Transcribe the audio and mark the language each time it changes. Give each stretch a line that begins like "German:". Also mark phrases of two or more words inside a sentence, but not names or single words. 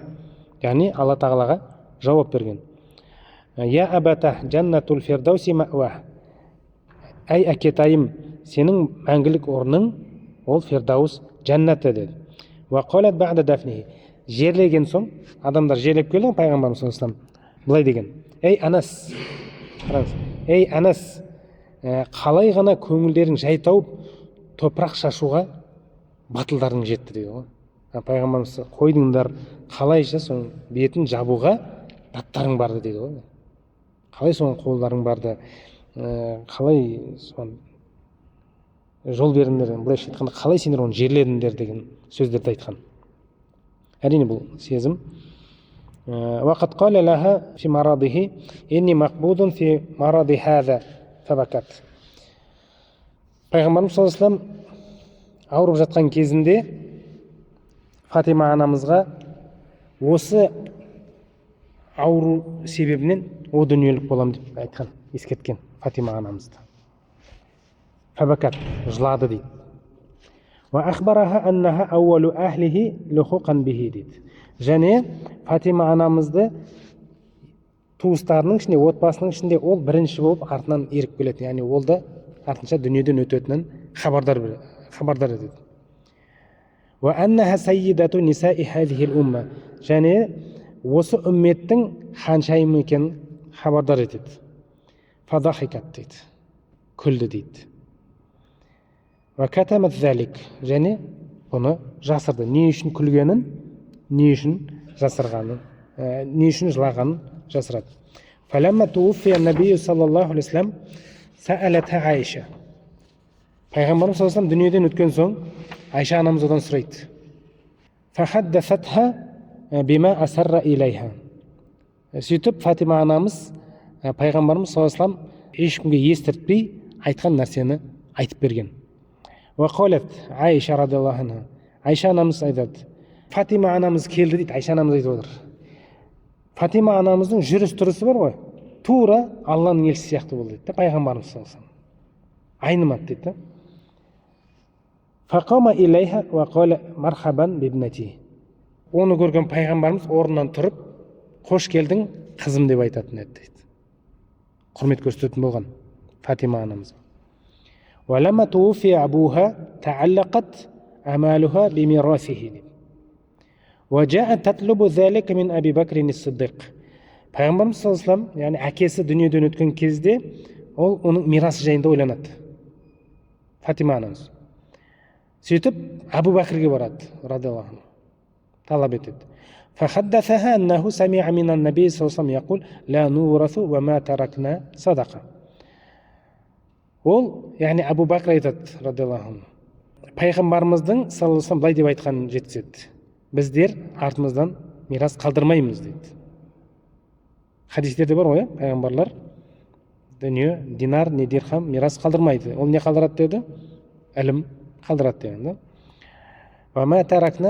Kazakh: Яғни Алла тағалаға жауап берген.
Arabic: يا أبتاه جنة الفردوس مأواه.
Kazakh: Әй әкетайым, сенің мәңгілік орның ол фирдаус жәннаты деді.
Arabic: وقالت بعد دفنه.
Kazakh: Жерлеген соң, адамдар жерлеп келді Пайғамбарымыз
Arabic: صلى الله عليه وسلم.
Kazakh: Былай деген: Ей Анас, ей Анас, қалай ғана көңілдерің жай тауып топырақ шашуға батылдарың жетті дейді ғой. Пайғамбарымыз: қойдыңдар, қалайша соның бетін жабуға даттарың барды дейді ғой. Қалай соған қолдарың барды, қалай соған жол бердіңдер, былайша айтқанда қалай сендер оны жерледіңдер деген сөздерді айтқан. Әрине бұл сезім.
Arabic: وقال لها في مرضه إني مقبوض في مرضي هذا فبكت.
Kazakh: Пайғамбарымыз
Arabic: صلى الله عليه وسلم
Kazakh: ауырып жатқан кезінде Фатима анамызға осы ауру себебінен о дүниелік болам деп айтқан, ескерткен Фатима анамызды. Фабакат, жылады дейді.
Arabic: وأخبرها أنها أول أهله لحوقا به дейді.
Kazakh: Және Фатима анамызды туыстарының ішінде, отбасының ішінде ол бірінші болып артынан еріп келеді. Яғни ол да артынша дүниеден өтетінін хабардар етеді.
Arabic: وأنها سيدة نساء هذه الأمة.
Kazakh: Және осы үмметтің ханшайымы екенін хабардар етеді. Фадахикат дейді. Күлді дейді.
Arabic: وكتمت ذلك.
Kazakh: Және бұны жасырды. Не үшін күлгенін, не үшін жасырғанын, не үшін жылағанын жасырады.
Arabic: فلما توفي النبي صلى الله عليه وسلم سألت عائشة.
Kazakh: Пайғамбарымыз
Arabic: صلى الله عليه وسلم
Kazakh: дүниеден өткен соң Айша анамыз одан сұрайды.
Arabic: فحدثتها بما أسر إليها.
Kazakh: Сөйтіп Фатима анамыз Пайғамбарымыз
Arabic: صلى الله عليه وسلم
Kazakh: ешкімге естіртпей айтқан нәрсені айтып берген.
Arabic: وقالت عائشة رضي الله عنها.
Kazakh: Айша анамыз айтады: Фатима анамыз келді дейді. Айша анамыз айтып отыр. Фатима анамыздың жүріс тұрысы бар ғой, тура Алланың елшісі сияқты болды дейді. Пайғамбарымыз
Arabic: صلى الله عليه وسلم
Kazakh: айнымады дейді.
Arabic: فقام إليها وقال مرحبا بابنتي.
Kazakh: Оны көрген Пайғамбарымыз орнынан тұрып, қош келдің қызым деп айтатын еді дейді. Құрмет көрсететін болған Фатима анамыз.
Arabic: ولما توفي أبوها تعلقت آمالها بميراثه. وجاءت تطلب ذلك من أبي بكر الصديق. Пайғамбарымыз صلى الله عليه وسلم,
Kazakh: яғни әкесі дүниеден өткен кезде ол оның мирасы жайында ойланады. Фатима анамыз. Сөйтіп Абу Бәкірге барады,
Arabic: رضي الله عنه.
Kazakh: Талап етеді.
Arabic: فحدثها أنه سمع من النبي صلى الله عليه وسلم يقول لا نورث وما تركنا صدقة.
Kazakh: Ол, яғни Абу Бәкір айтады,
Arabic: رضي الله عنه.
Kazakh: Пайғамбарымыздың
Arabic: صلى الله عليه وسلم
Kazakh: былай деп айтқанын жеткізеді: біздер артымыздан мирас қалдырмаймыз дейді. Хадистерде бар ғой, пайғамбарлар дүние, динар, не дирхам мирас қалдырмайды. Ол не қалдырады деді? Ілім қалдырады деген.
Arabic: وما تركنا صدقة.